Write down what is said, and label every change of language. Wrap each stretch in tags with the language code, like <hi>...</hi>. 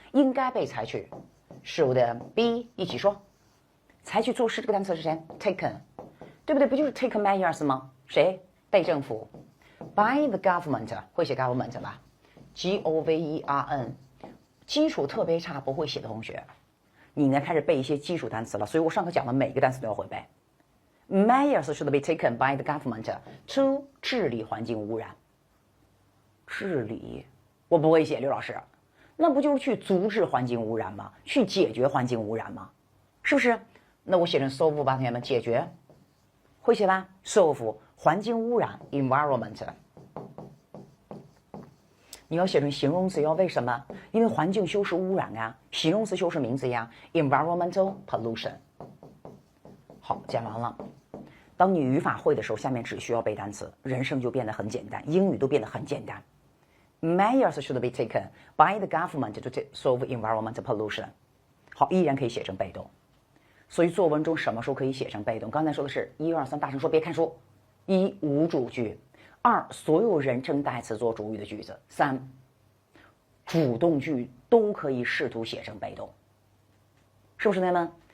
<zh>应该被采取</zh> <en>should be</en> <zh>一起说，采取措施这个单词是谁 taken， 对不对？不就是</zh> <en>take measures</en> <zh>吗？谁？被政府</zh> <en>by the government</en> <zh>会写 government 吧 govern， 基础特别差不会写的同学，你应该开始背一些基础单词了，所以我上课讲的每个单词都要会背。</zh> <en>Measures should be taken by the government to</en> <zh>治理环境污染。治理，我不会写，刘老师，那不就是去阻止环境污染吗？去解决环境污染吗？是不是？那我写成 solve 吧，同学们，解决，会写吧 ？solve 环境污染 environment。你要写成形容词，要为什么？因为环境修饰污染啊，形容词修饰名词呀 ，</zh> <en>environmental pollution。</en> <zh>好，讲完了。当你语法会的时候，下面只需要背单词，人生就变得很简单，英语都变得很简单。</zh> <en>Measures should be taken by the government to solve environmental pollution。</en> <zh>好，依然可以写成被动。所以作文中什么时候可以写成被动？刚才说的是1、2、3，大声说，别看书。 1、无主句；2、所有人称代词做主语的句子；3、主动句都可以试图写成被动，是不是同学们？</zh>